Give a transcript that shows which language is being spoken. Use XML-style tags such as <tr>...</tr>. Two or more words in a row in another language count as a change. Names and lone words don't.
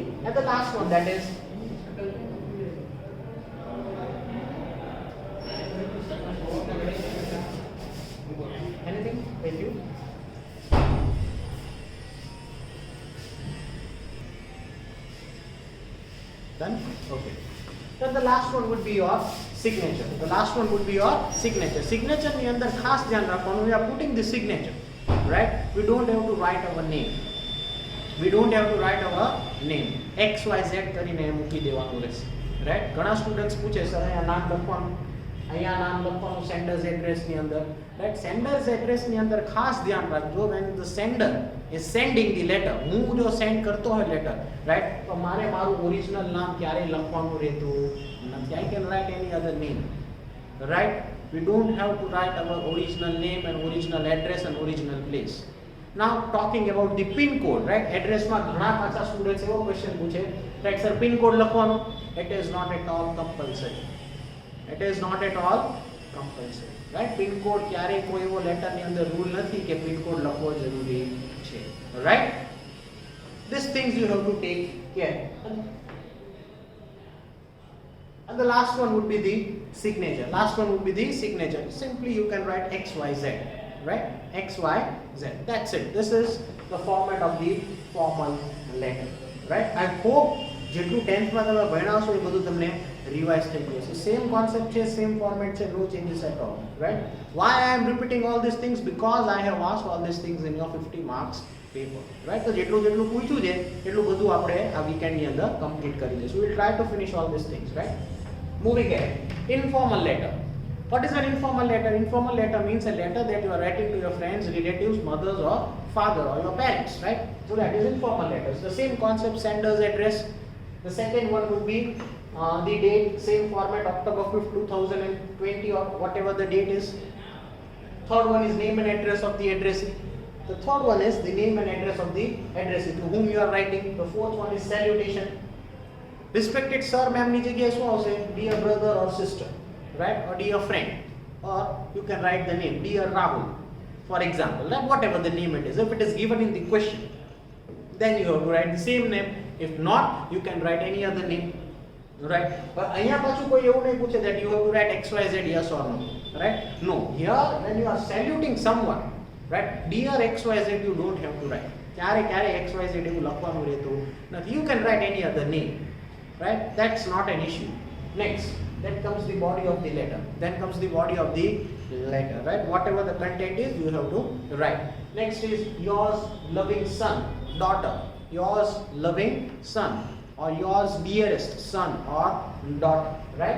<en>And the last one, that is anything with you? Done? Okay. Then the last one would be your signature. The last one would be your signature.</en> <gu>Signature ની અંદર ખાસ ધ્યાન રાખવાનું,</gu> <en>we are putting the signature, right? We don't have to write our name. We don't have to write our name.</en> <gu>XYZ કરીને મૂકી દેવાનું રહેશે, right? ઘણા સ્ટુડન્ટ્સ પૂછે સર અહીંયા નામ લખવાનું, અહીંયા નામ લખવાનું</gu> <en>sender's address</en> <gu>ની અંદર, right?</gu> <en>sender's address</en> <gu>ની અંદર ખાસ ધ્યાન રાખજો,</gu> <en>when the sender is sending the letter,</en> <gu>હું જો સેન્ડ કરતો હોય લેટર, right? તો મારે મારું ઓરિજિનલ નામ ક્યારે લખવાનું રહેતું નથી.</gu> <en>I can write any other name, right? We don't have to write our original name and original address and original place. Now talking about the pin code, right?</en> <gu>Address માં ઘણા પાછા સ્ટુડન્ટ્સ એવો ક્વેશ્ચન પૂછે,</gu> <en>right? Sir, pin code લખવાનો? It is not at all compulsory. It is not at all compulsory, right? Pin code</en> <gu>ક્યારે કોઈ એવો લેટર ની અંદર રૂલ નથી કે</gu> <en>pin code</en> <gu>લખવો જરૂરી છે,</gu> <en>right? These things you have to take care. And the last one would be the signature. Last one would be the signature. Simply you can write XYZ, right? XYZ. That's it. This is the format of the formal letter, right? I hope</en> <gu>જેટલું 10th માં તમે ભણાવશો એ બધું તમને રિવાઇઝ થઈ ગયું છે.</gu> <en>same concept</en> <gu>છે,</gu> <en>same format</en> <gu>છે,</gu> <en>no changes at all, right? Why I am repeating all these things? Because I have asked all these things in your 50 marks paper right.</en> <gu>તો જેટલું જેટલું પૂછ્યું છે એટલું બધું આપણે આ વીકેન્ડની અંદર કમ્પ્લીટ કરી દઈશું.</gu> <en>Will try to finish all these things right. Moving ahead. Informal letter. What is an informal letter? Informal letter means a letter that you are writing to your friends, relatives, mothers or father or your parents, right? So that is informal letters. The same concept, sender's address. The second one would be the date, same format, October 5th, 2020 or whatever the date is. Third one is name and address of the addressee. The third one is the name and address of the addressee to whom you are writing. The fourth one is salutation. Respected sir, ma'am</en> <gu>ની જગ્યાએ શું આવશે?</gu> <en>Dear brother or sister. Right, or dear friend, or you can write the name dear Rahul, for example, right? Whatever the name it is, if it is given in the question, then you have to write the same name. If not, you can write any other name, right? But</en> <gu>અહીંયા પાછું કોઈ એવું નહીં પૂછે</gu> <en>that you have to write XYZ yes or no, right? No, here when you are saluting someone, right, dear XYZ you don't have to write.</en> <gu>ક્યારે XYZ એવું લખવાનું રહેતું નથી.</gu> <en>You can write any other name, right? That's not an issue. Next, then comes the body of the letter. Then comes the body of the letter, right? Whatever the content is, you have to write. Next is yours loving son, daughter. Yours loving son, or yours dearest son or daughter, right?</en>